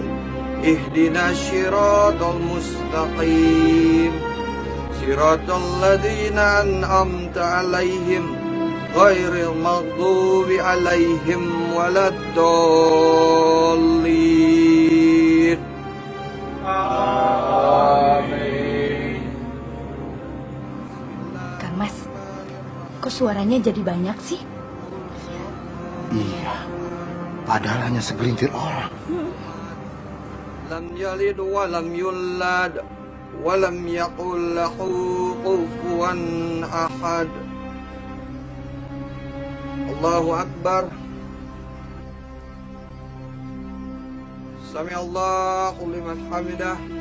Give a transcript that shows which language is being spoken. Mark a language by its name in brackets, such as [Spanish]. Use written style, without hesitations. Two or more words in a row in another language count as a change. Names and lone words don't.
[Arabic] اهدنا الصراط المستقيم. صراط الذين أنعمت عليهم غير المغضوب عليهم ولا الضالين. Amin. [Indonesian] Kang Mas, kok suaranya jadi banyak sih? Iya, padahal hanya segelintir orang. [Arabic] لم يلد ولم يولد ولم يكن له كفوا أحد. الله أكبر. سمع الله لمن حمده.